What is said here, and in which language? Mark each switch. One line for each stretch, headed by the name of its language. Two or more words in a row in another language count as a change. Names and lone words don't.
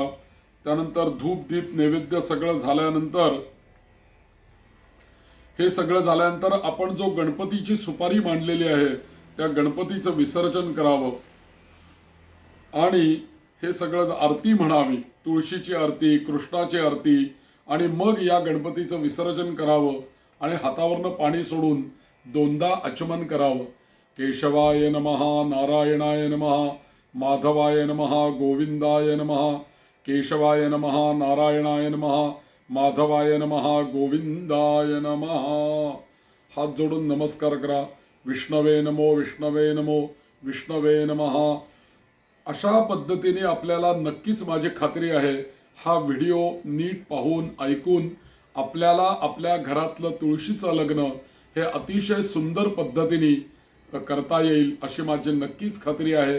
Marathi: त्यानंतर धूप दीप नैवेद्य सगळं झाल्यानंतर आपण जो गणपतीची सुपारी मांडलेली आहे त्या गणपतीचं विसर्जन करावं आणि हे सगळं आरती म्हणावी, तुळशीची आरती, कृष्णाची आरती आणि मग या गणपतीचं विसर्जन करावं आणि हातावरनं पाणी सोडून दोनदा आचमन करावं।
Sanskrit: केशवाय नमः, नारायणाय नमः, माधवाय नमः, गोविंदाय नमः, केशवाय नमः, नारायणाय नमः, माधवाय नमः, गोविंदाय नमः.
Marathi: हात जोडून नमस्कार करा.
Sanskrit: विष्णवे नमो, विष्णवे नमो, विष्णवे नमः.
Marathi: अशा पद्धतीने आपल्याला नक्कीच माझी खात्री आहे हा व्हिडिओ नीट पाहून ऐकून आपल्याला आपल्या घरातलं तुळशीचं लग्न हे अतिशय सुंदर पद्धतीने करता येईल अशी माझी नक्कीच खात्री आहे.